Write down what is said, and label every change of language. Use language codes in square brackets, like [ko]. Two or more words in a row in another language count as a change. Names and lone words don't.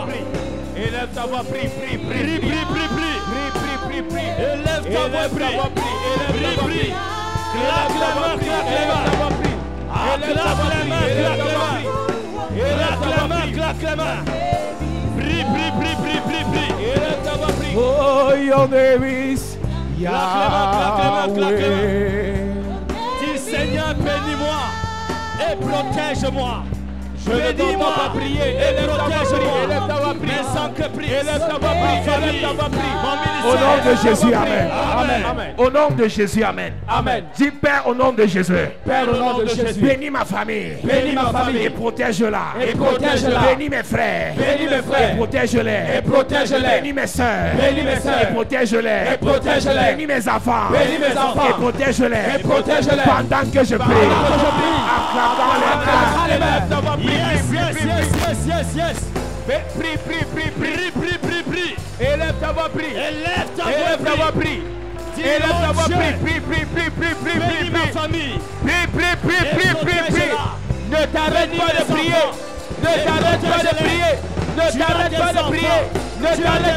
[fr] Élève ta voix, prie, prie, Prie, prie, prie, prie. Prie, prie, prie, prie. Élève ta voix, prie. Élève ta voix, Prie, prie. Claque les mains, claque les mains. Claque les mains, claque les mains. Claque les mains, claque les mains. Prie, prie, prie, prie, prie, prie. Élève ta voix, prie. [en] oh, your name is Yahweh. [fr] Dis Seigneur, bénis-moi et protège-moi. Je ne t'entends pas prier. Élève ta voix, prie. Élève ta voix, prie. Mes entreprises, Élève ta voix, prie. Élève ta voix, prie. mon Au nom ministère. de Jésus, Amen. Amen. Amen. Au nom de Jésus, Amen. Amen. Dis Père au nom de Jésus. Père, au nom de Jésus. Bénis ma famille. Bénis ma famille. Et protège-la. Et protège-la. Bénis mes frères. Bénis mes frères. Et protège-les. Et protège-les. Bénis mes soeurs. Bénis mes sœurs. Et protège-les. Et protège-les. Bénis mes enfants. Bénis mes enfants. Et protège-les. Et protège-les. Pendant que je prie. Pendant que je prie. En claquant les mains. Élève ta voix, prie, Yes, prie, yes, prie, yes, prie. [en] yes, yes. [fr] Prie, prie, prie, prie. Prie. Élève ta voix, prie. Élève ta Élève ta voix, prie. Dis, Élève ta mon voix, Dieu, prie, prie, prie, prie, prie, prie, bénis ma prie. famille. Prie, prie, prie, Et prie, prie, prie. protège-la. Ne t'arrête Bénis pas de les prier. enfants. Ne Et t'arrête pas de protège-les. prier. Ne Tu as t'arrête des pas de enfants. prier. Ne Tu as t'arrête